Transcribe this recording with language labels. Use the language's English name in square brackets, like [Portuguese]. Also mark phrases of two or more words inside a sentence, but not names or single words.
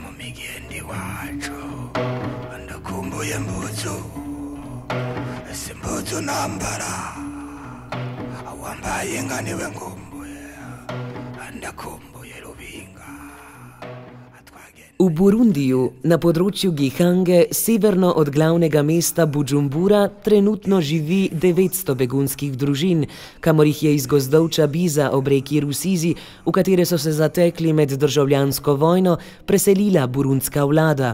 [Rundi] nigende wacu ndakumbuye mbuzu ese mbuzu nambara awambaye nka niwe ngumbuye ndakumbuye Rubinga. [Slovenian] V Burundiju, na področju Gihange, severno od glavnega mesta Budžumbura, trenutno živi 900 begunskih družin, kamor jih je iz gozdov Čabiza ob reki Rusizi, v katere so se zatekli med državljansko vojno, preselila burundska vlada.